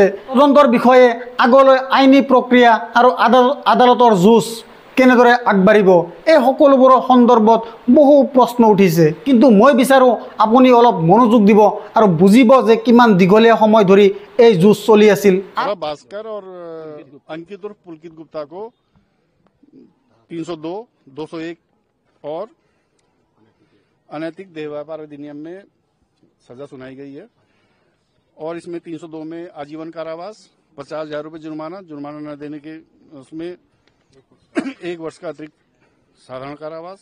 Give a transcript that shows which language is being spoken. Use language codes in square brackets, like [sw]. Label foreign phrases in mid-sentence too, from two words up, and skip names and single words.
[as] তদন্তৰ বিষয়ে আগলৈ আইনী প্ৰক্ৰিয়া আৰু আদালতৰ যুঁজ কেনেদৰে আগবাঢ়িব, এই সকলোবোৰৰ সন্দৰ্ভত বহু প্ৰশ্ন উঠিছে। কিন্তু মই বিচাৰোঁ আপুনি অলপ মনোযোগ দিব আৰু বুজিব যে কিমান দীঘলীয়া সময় ধৰি এই যুঁজ চলি আছিল। [hi] भास्कर और अंकित और पुलकित गुप्ता को 302, 201 और अनैतिक देह व्यापार अधिनियम में सजा सुनाई गई है। और इसमें 302 में आजीवन कारावास, 50,000 रुपये जुर्माना न देने के उसमें 1 वर्ष का अतिरिक्त साधारण कारावास।